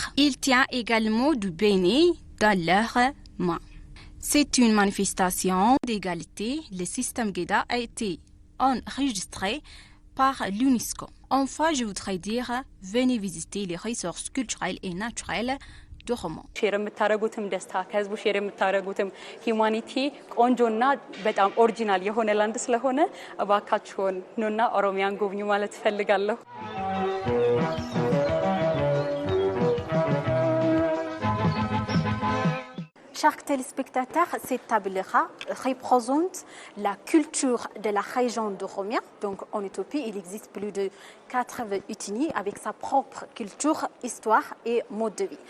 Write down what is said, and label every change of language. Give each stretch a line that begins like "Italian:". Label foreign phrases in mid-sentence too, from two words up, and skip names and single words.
French: Il tient également du béni dans leurs mains. C'est une manifestation d'égalité. Le système Geda a été enregistré par l'UNESCO. Enfin, je voudrais dire, venez visiter les ressources culturelles et naturelles d'Oromo.
Amharic: ሼር የምታረጉትም ደስታ ከህዝቡ ሼር የምታረጉትም ሂዩማኒቲ ቆንጆና በጣም ኦሪጂናል የሆነ ላንድ ስለሆነ እባካችሁን ኑና ኦሮሚያን ጎብኙ ማለት ፈልጋለሁ።
French: Chers téléspectateurs, cette table-là représente la culture de la région d'Oromia. Donc en Éthiopie, il existe plus de 80 ethnies avec sa propre culture, histoire et mode de vie.